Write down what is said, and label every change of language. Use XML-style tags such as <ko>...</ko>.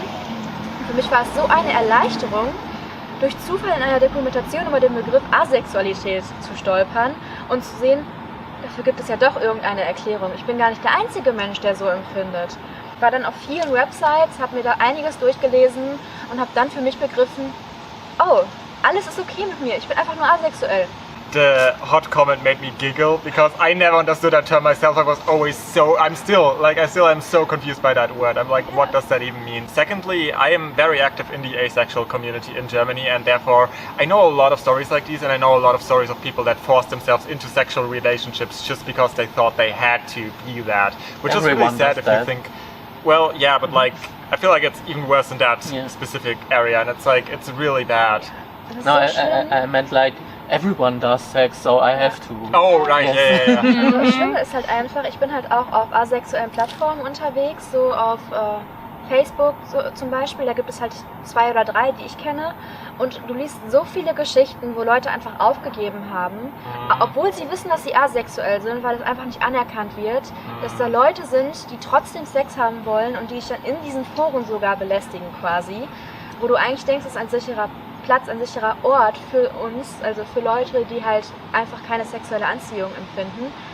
<de>Und für mich war es so eine Erleichterung, durch Zufall in einer Dokumentation über den Begriff Asexualität zu stolpern und zu sehen, dafür gibt es ja doch irgendeine Erklärung. Ich bin gar nicht der einzige Mensch, der so empfindet. Ich war dann auf vielen Websites, habe mir da einiges durchgelesen und habe dann für mich begriffen, oh, alles ist okay mit mir, ich bin einfach nur asexuell.</de> <en>The hot comment made me giggle because I never understood that term myself. I still am so confused by that word. I'm like, what does that even mean? Secondly, I am very active in the asexual community in Germany, and therefore I know a lot of stories like these, and I know a lot of stories of people that forced themselves into sexual relationships just because they thought they had to be that, which is really sad if you think, well, yeah, but like, I feel like it's even worse in that specific area, and it's like, it's really bad. No, I meant like, everyone does sex, so I have to. Oh, right, yeah.</en> <de>Also das Schlimme ist halt einfach, ich bin halt auch auf asexuellen Plattformen unterwegs, so auf Facebook so, zum Beispiel, da gibt es halt 2 oder 3, die ich kenne, und du liest so viele Geschichten, wo Leute einfach aufgegeben haben, obwohl sie wissen, dass sie asexuell sind, weil es einfach nicht anerkannt wird, dass da Leute sind, die trotzdem Sex haben wollen und die dich dann in diesen Foren sogar belästigen quasi, wo du eigentlich denkst, es ist ein sicherer Platz, ein sicherer Ort für uns, also für Leute, die halt einfach keine sexuelle Anziehung empfinden.</de>